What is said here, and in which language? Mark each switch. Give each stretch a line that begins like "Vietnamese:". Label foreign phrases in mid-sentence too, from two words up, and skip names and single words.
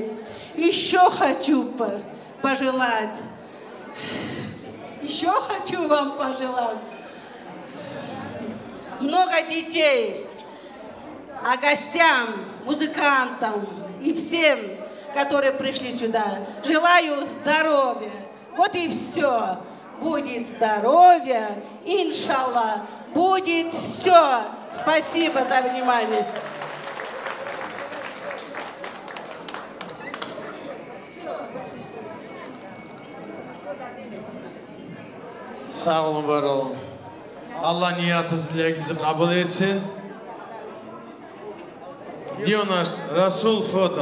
Russian: Еще хочу пожелать, еще хочу вам пожелать много детей, а гостям, музыкантам и всем, которые пришли сюда, желаю здоровья. Вот и все. Будет здоровье, иншаллах, будет все. Спасибо за внимание.
Turkish: Sağ olun, var olun. Allah niyatınızı, dilekinizi kabul etsin.
Russian: Где у нас Расул фото?